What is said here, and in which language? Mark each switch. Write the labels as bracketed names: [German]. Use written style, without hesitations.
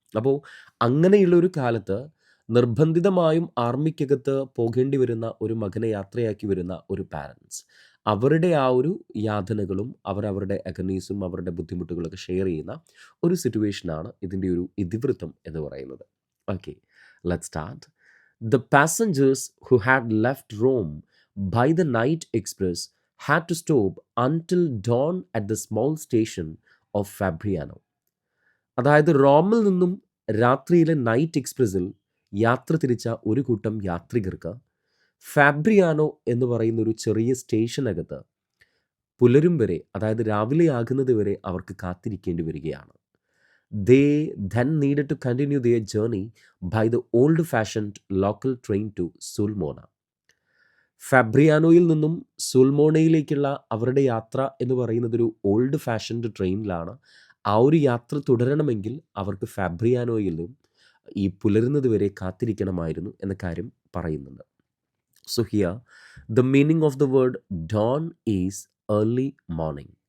[Malayalam] അപ്പോൾ അങ്ങനെയുള്ളൊരു കാലത്ത് നിർബന്ധിതമായും ആർമിക്കകത്ത് പോകേണ്ടി വരുന്ന ഒരു മകനെ യാത്രയാക്കി വരുന്ന ഒരു പാരൻസ്, അവരുടെ ആ ഒരു യാതനകളും അവരവരുടെ അഗനീസും അവരുടെ ബുദ്ധിമുട്ടുകളൊക്കെ ഷെയർ ചെയ്യുന്ന ഒരു സിറ്റുവേഷനാണ് ഇതിൻ്റെ ഒരു ഇതിവൃത്തം എന്ന് പറയുന്നത്. [English] Okay, let's start. The passengers who had left Rome by the night express had to stop until dawn at the small station of Fabriano. [Malayalam] അതായത് റോമിൽ നിന്നും രാത്രിയിലെ നൈറ്റ് എക്സ്പ്രസ്സിൽ യാത്ര തിരിച്ച ഒരു കൂട്ടം യാത്രികർക്ക് ഫാബ്രിയാനോ എന്ന് പറയുന്ന ഒരു ചെറിയ സ്റ്റേഷനകത്ത് പുലരും വരെ, അതായത് രാവിലെ ആകുന്നത് വരെ അവർക്ക് കാത്തിരിക്കേണ്ടി വരികയാണ്. [English] They then needed to continue their journey by the old-fashioned local train to Sulmona. [Malayalam] ഫാബ്രിയാനോയിൽ നിന്നും സുൽമോണയിലേക്കുള്ള അവരുടെ യാത്ര എന്ന് പറയുന്നത് ഒരു ഓൾഡ് ഫാഷൻഡ് ട്രെയിനിലാണ്. ആ ഒരു യാത്ര തുടരണമെങ്കിൽ അവർക്ക് ഫാബ്രിയാനോയിലും ഈ പുലരുന്നത് വരെ കാത്തിരിക്കണമായിരുന്നു എന്ന കാര്യം പറയുന്നുണ്ട്. [English] So here the meaning of the word dawn is early morning.